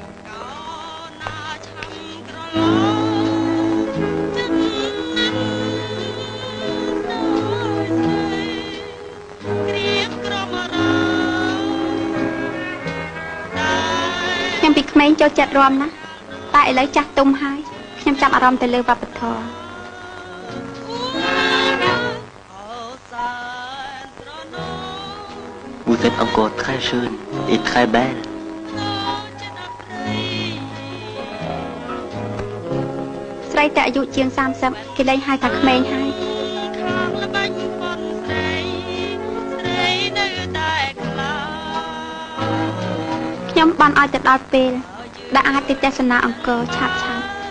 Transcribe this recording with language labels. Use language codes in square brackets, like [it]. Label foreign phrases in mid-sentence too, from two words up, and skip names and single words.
[km] ខ្ញុំពីក្មេងចូលចិត្តរាំណាស់តែឥឡូវចាស់ទុំហើយខ្ញុំចាប់អារម្មណ៍ទៅលើវប្បធម៌ [fr] Vous êtes encore très jeune et très belle. [km] ស្រីតែអាយុជាង30គេលែងហៅថាក្មេងហើយខ្ញុំបានឲ្យទៅដល់ពេលដែលអាចទៅទស្សនាអង្គរឆាប់ៗ